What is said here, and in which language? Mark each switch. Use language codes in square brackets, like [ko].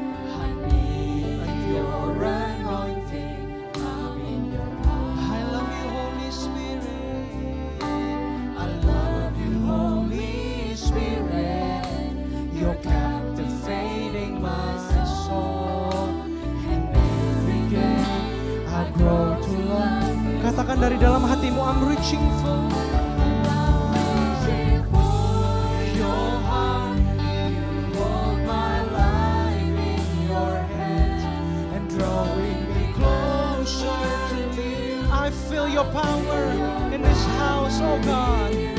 [en] I need your anointing. Come in your power. I love you, Holy Spirit. I love you, Holy Spirit. You're captivating my soul. And every day I grow to love. [id] Katakan dari dalam hatimu, [en] I'm reaching for I'm reaching for your heart. You hold my life in your hands and drawing me closer to you. I feel your power in this house, oh God.